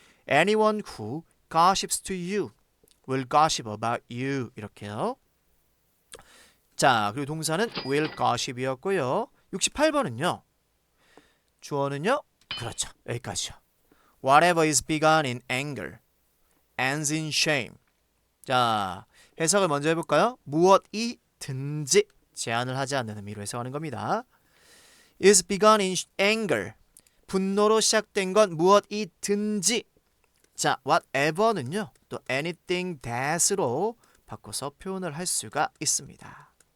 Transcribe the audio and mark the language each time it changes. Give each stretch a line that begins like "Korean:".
English: anyone who gossips to you will gossip about you
Korean: 이렇게요. 자, 그리고 동사는 will gossip이었고요. 68번은요. 주어는요. 그렇죠. 여기까지요.
English: Whatever is begun in anger ends in shame.
Korean: 자, 해석을 먼저 해볼까요? 무엇이든지 제한을 하지 않는 의미로 해석하는 겁니다.
English: is begun in anger.
Korean: 분노로 시작된 건 무엇이든지. 자, whatever는요. 또 anything that으로 바꿔서 표현을 할 수가 있습니다.